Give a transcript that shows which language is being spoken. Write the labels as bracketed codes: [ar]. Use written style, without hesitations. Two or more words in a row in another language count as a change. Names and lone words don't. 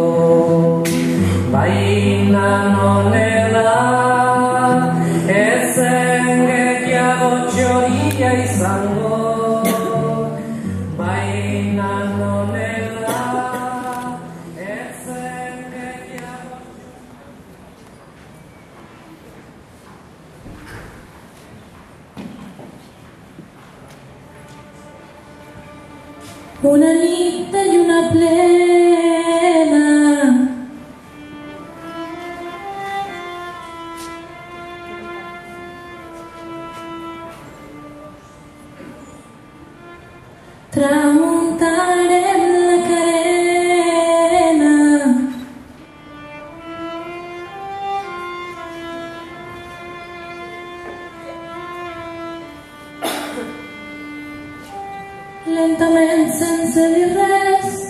[eu] Baina nonela, ez zen gehiago txoria izango. Baina nonela, ez zen gehiago. [ca] Una nit de lluna plena, tramuntarem la carena, lentament sense dir res,